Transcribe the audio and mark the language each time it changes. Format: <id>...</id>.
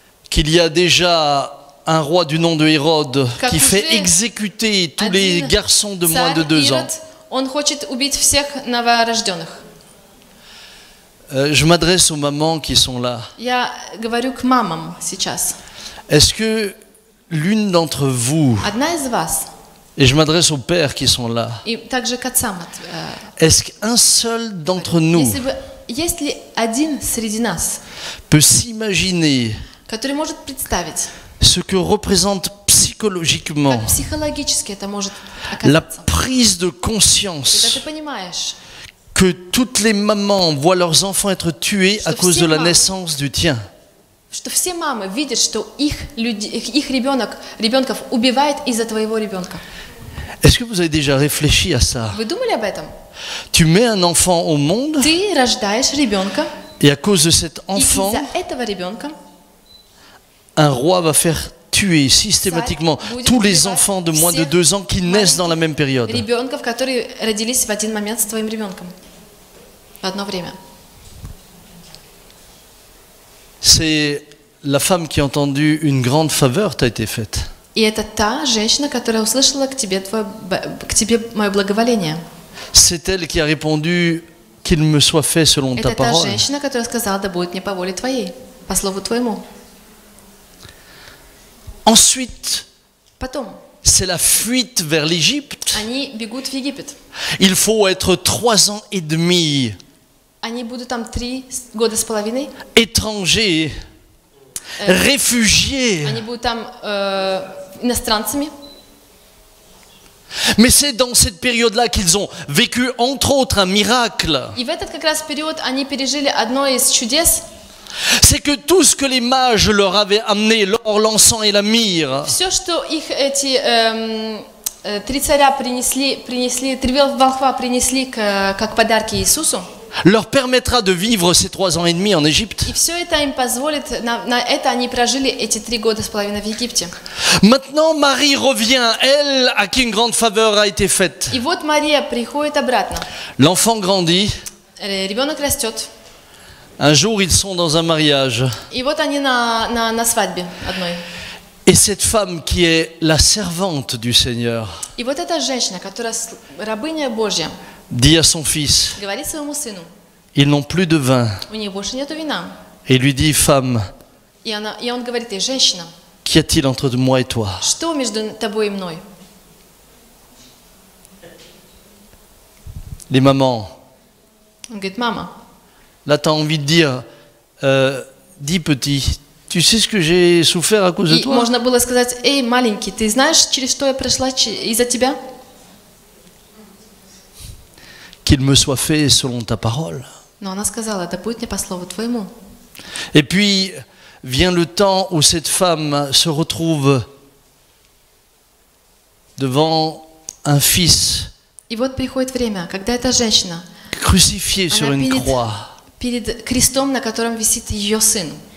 <fr>qu'il y a déjà un roi du nom de Hérode</fr> <ru>Как</ru> <fr>qui fait</fr> <ru>уже</ru> <fr>exécuter tous les garçons de moins de</fr> <ru>царь</ru> <fr>2 ans.</fr> <ru>Ирод, он хочет убить всех новорожденных.</ru> <fr>Je m'adresse aux mamans qui sont là.</fr> <ru>Я говорю к мамам сейчас.</ru> <fr>Est-ce que l'une d'entre vous,</fr> <ru>Одна из вас,</ru> <fr>et je m'adresse aux pères qui sont là,</fr> <ru>и также к отцам,</ru> <fr>est-ce qu'un seul d'entre nous</fr> <ru>есть ли один среди нас,</ru> <fr>peut s'imaginer</fr> <ru>который может представить,</ru> <fr>ce que représente psychologiquement</fr> <ru>как психологически это может</ru> <fr>la</fr> <ru>оказаться?</ru> <fr>prise de</fr> <ru>Когда</ru> <fr>conscience</fr> <ru>ты понимаешь,</ru> <fr>que toutes les mamans voient leurs enfants être tués à cause de la naissance du tien?</fr> <ru>что все мамы видят, что их ребенков убивает из-за твоего ребенка.</ru> <fr>Est-ce que vous avez déjà réfléchi à ça?</fr> <ru>Вы думали об этом?</ru> <fr>Tu mets un enfant au monde</fr> <ru>Ты рождаешь ребенка,</ru> <fr>et à cause de cet</fr> <ru>и</ru> <fr>enfant,</fr> <ru>из-за этого ребенка</ru> <fr>un roi va faire tuer systématiquement tous les enfants de moins de 2 ans qui naissent dans la même période.</fr> <ru>ребенков, которые родились в один момент с твоим ребенком в одно время.</ru> <fr>C'est la femme qui a entendu une grande faveur t'a été faite.</fr> <ru>И это та женщина, которая услышала к тебе мое благоволение.</ru> <fr>C'est elle qui a répondu qu'il me soit fait selon ta</fr> <ru>Это та</ru> <fr>parole.</fr> <ru>женщина, которая сказала, да будет мне по воле твоей, по слову твоему.</ru> <fr>Ensuite,</fr> <ru>Потом</ru> <fr>c'est la fuite vers l'Égypte.</fr> <ru>они bегут в Египет.</ru> <fr>Il faut être 3 ans et demi</fr> <ru>Они будут там 3 года с половиной.</ru> <fr>étrangers, réfugiés.</fr> <ru>Они будут там иностранцами.</ru> <fr>Mais c'est dans cette période-là qu'ils ont vécu, entre autres, un miracle.</fr> <ru>И в этот как раз период они пережили одно из чудес.</ru> <fr>C'est que tout ce que les mages leur avaient amené, l'or, l'encens et la myrrhe,</fr> <ru>Все, что их эти 3 царя принесли, 3 волхва принесли как подарки Иисусу,</ru> <fr>leur permettra de vivre ces 3 ans et demi en Égypte.</fr> <ru>и все это им позволит, на это они прожили эти 3 года с половиной в Египте.</ru> <fr>Maintenant, Marie revient, elle, à qui une grande faveur a été faite.</fr> <ru>И вот Мария приходит обратно.</ru> <fr>L'enfant grandit.</fr> <ru>Ребенок растет.</ru> <fr>Un jour, ils sont dans un mariage.</fr> <ru>И вот они на свадьбе одной.</ru> <fr>Et cette femme qui est la servante du Seigneur</fr> <ru>И вот эта женщина, которая рабыня Божья,</ru> <fr>dit à son fils,</fr> <ru>говорит своему сыну,</ru> <fr>ils n'ont plus de vin.</fr> <ru>у них больше нету вина.</ru> <fr>Et lui dit, femme,</fr> <ru>И он говорит ей, женщина,</ru> <fr>qu'y a-t-il entre moi et toi?</fr> <ru>что между тобой и мной?</ru> <fr>Les mamans,</fr> <ru>Он говорит, мама,</ru> <fr>là tu as envie de dire, dis petit, tu sais ce que j'ai souffert à cause de</fr> <ru>и</ru> <fr>toi?</fr> <ru>можно было сказать, эй, маленький, ты знаешь, через что я прошла из-за тебя?</ru> <fr>Qu'il me soit fait selon ta parole.</fr> <ru>Но она сказала, да будет мне по слову твоему.</ru> <fr>Et puis vient le temps où cette femme se retrouve devant un fils</fr> <ru>И вот приходит время, когда эта женщина,</ru> <fr>crucifié sur</fr> <ru>она</ru> <fr>une croix.</fr> <ru>перед крестом, на котором висит ее сын.</ru>